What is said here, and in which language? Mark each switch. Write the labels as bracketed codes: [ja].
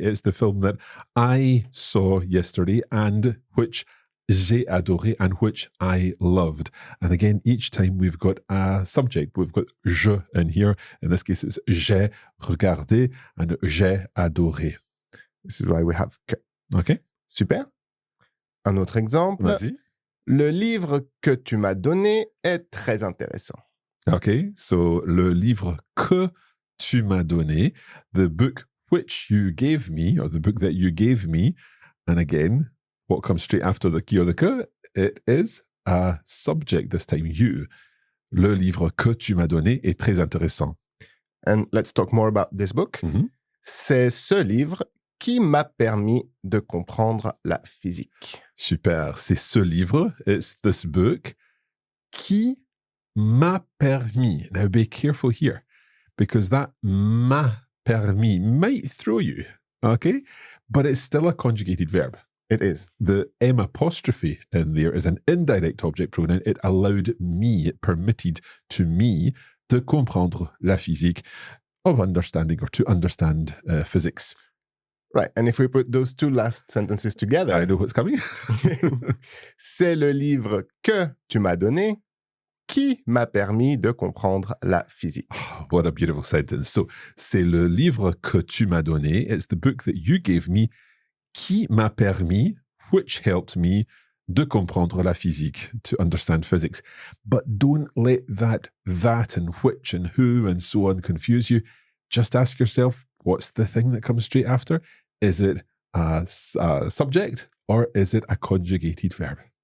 [en] It's the film that I saw yesterday and which [fr] j'ai adoré [en] and which I loved. And again, each time we've got a subject. We've got je in here. In this case, it's j'ai regardé and j'ai adoré. This is why we have que. Okay. [fr] Super. Un autre exemple. Vas-y. Le livre que tu m'as donné est très intéressant. [en] Okay, so [fr] le livre que tu m'as donné, [en] the book which you gave me, or the book that you gave me, and again, what comes straight after the qui or the que? It is a subject this time, you. [fr] Le livre que tu m'as donné est très intéressant. [en] And let's talk more about this book. Mm-hmm. [fr] C'est ce livre qui m'a permis de comprendre la physique. Super, c'est ce livre, [en] it's this book, [fr] qui m'a permis. [en] Now be careful here, because that m'a permis might throw you, okay? But it's still a conjugated verb. It is. The M apostrophe in there is an indirect object pronoun. It allowed me, it permitted to me [fr] de comprendre la physique, [en] of understanding or to understand physics. Right. And if we put those two last sentences together. I know what's coming. [fr] C'est le livre que tu m'as donné qui m'a permis de comprendre la physique. [en] Oh, what a beautiful sentence. [fr] So, c'est le livre que tu m'as donné. [en] It's the book that you gave me [fr] qui m'a permis, [en] which helped me [fr] de comprendre la physique, [en] to understand physics. But don't let that and which and who and so on confuse you. Just ask yourself, what's the thing that comes straight after? Is it a subject or is it a conjugated verb?